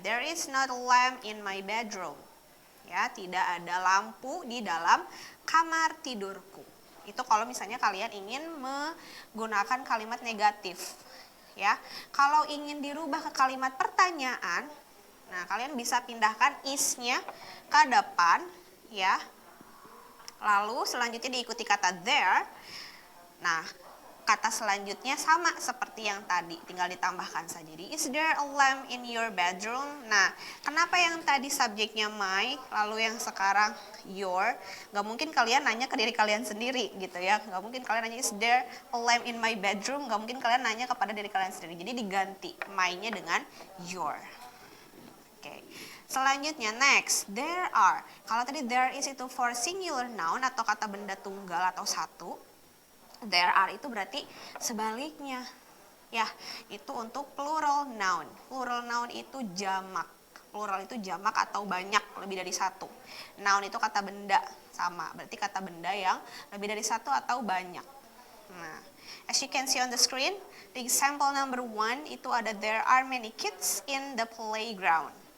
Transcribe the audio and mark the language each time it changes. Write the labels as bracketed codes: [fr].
[en] There is not a lamp in my bedroom. [id] Ya, tidak ada lampu di dalam kamar tidurku. Itu kalau misalnya kalian ingin menggunakan kalimat negatif. Ya. Kalau ingin dirubah ke kalimat pertanyaan, nah kalian bisa pindahkan is-nya ke depan ya. Lalu selanjutnya diikuti kata there. Nah, kata selanjutnya sama seperti yang tadi, tinggal ditambahkan saja. Jadi, [en] is there a lamp in your bedroom? [id] Nah, kenapa yang tadi subjeknya my, lalu yang sekarang your? Gak mungkin kalian nanya ke diri kalian sendiri gitu ya. Gak mungkin kalian nanya [en] is there a lamp in my bedroom? [id] Gak mungkin kalian nanya kepada diri kalian sendiri. Jadi diganti my-nya dengan your. Oke. Selanjutnya, next, there are. Kalau tadi there is itu for singular noun atau kata benda tunggal atau satu. There are itu berarti sebaliknya. Ya, itu untuk plural noun. Plural noun itu jamak. Plural itu jamak atau banyak, lebih dari satu. Noun itu kata benda, sama. Berarti kata benda yang lebih dari satu atau banyak. [en] Nah, as you can see on the screen, the example number 1 [id] itu ada [en] there are many kids in the playground.